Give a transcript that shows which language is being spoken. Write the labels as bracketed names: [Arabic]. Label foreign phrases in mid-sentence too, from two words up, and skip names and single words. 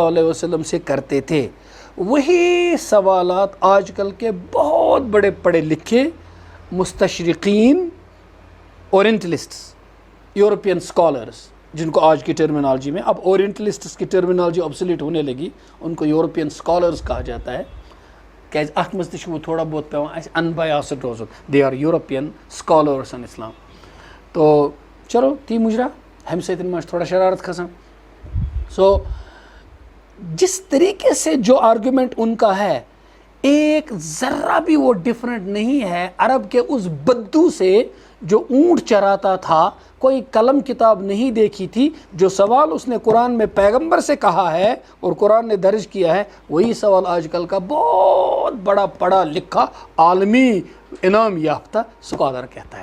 [Urdu] علیہ وسلم سے کرتے تھے، وہی سوالات آج کل کے بہت بڑے پڑھے لکھے مستشرقین، اورینٹلسٹس، [English] European scholars, [Urdu] جن کو آج کی ٹرمینالوجی میں، اب اورینٹلسٹس کی ٹرمینالوجی آبسلیٹ ہونے لگی، ان کو [English] European scholars [Urdu] کہا جاتا ہے، [Kashmiri] کیازِ اتھ مز تہ [Urdu] وہ تھوڑا بہت [Kashmiri] پیوان اسہِ انبیاسڈ روزُن، [English] They are European scholars in Islam. [Kashmiri] تو چلو تی مجرا ہمہ سۭتۍ ما تھوڑا شرارت کھسان۔ [Urdu] سو جس طریقے سے جو آرگومنٹ ان کا ہے ایک ذرہ بھی وہ ڈیفرنٹ نہیں ہے عرب کے اس بدو سے جو اونٹ چراتا تھا، کوئی قلم کتاب نہیں دیکھی تھی، جو سوال اس نے قرآن میں پیغمبر سے کہا ہے اور قرآن نے درج کیا ہے، وہی سوال آج کل کا بہت بڑا پڑھا لکھا عالمی انعام یافتہ اسکالر کہتا ہے۔